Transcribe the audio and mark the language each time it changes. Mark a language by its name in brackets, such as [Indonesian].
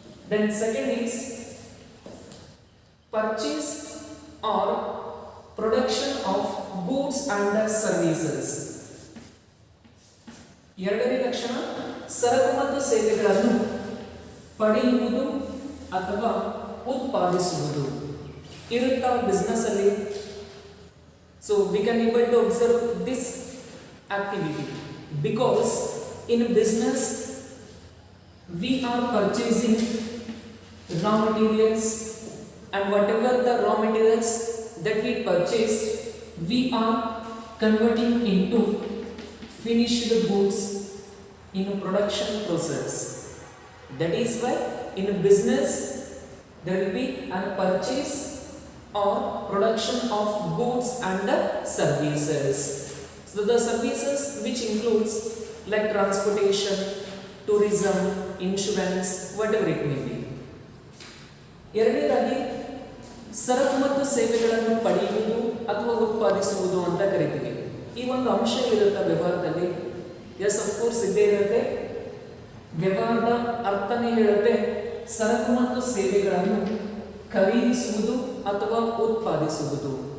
[English] Then second is purchase or production of goods and services. [Kannada] ಎರಡನೇ ಲಕ್ಷಣ ಸರಕು ಮತ್ತು ಸೇವೆಗಳನ್ನು ಪಡೆಯುವುದು ಅಥವಾ ಉತ್ಪಾದಿಸುವುದು ಇರುತ್ತಾ ಬಿಸ್ನೆಸ್ ಅಲ್ಲಿ. [English] So we can able to observe this activity because in business we are purchasing raw materials, and whatever the raw materials that we purchased, we are converting into finished goods in a production process. That is why in a business there will be a purchase or production of goods and services. So the services which includes like transportation, tourism, insurance, whatever it may be. [Kannada] ಎರಡನೇದಾಗಿ ಸರಕು ಮತ್ತು ಸೇವೆಗಳನ್ನು ಪಡೆಯುವುದು ಅಥವಾ ಉತ್ಪಾದಿಸುವುದು ಅಂತ ಕರಿತೀವಿ. ಈ ಒಂದು ಅಂಶ ಇರುತ್ತೆ ವ್ಯವಹಾರದಲ್ಲಿ. [English] yes of course [Kannada] ಇದ್ದೇ ಇರುತ್ತೆ. ವ್ಯವಹಾರದ ಅರ್ಥನೇ ಹೇಳುತ್ತೆ ಸರಕು ಮತ್ತು ಸೇವೆಗಳನ್ನು ಖರೀದಿಸುವುದು ಅಥವಾ ಉತ್ಪಾದಿಸುವುದು.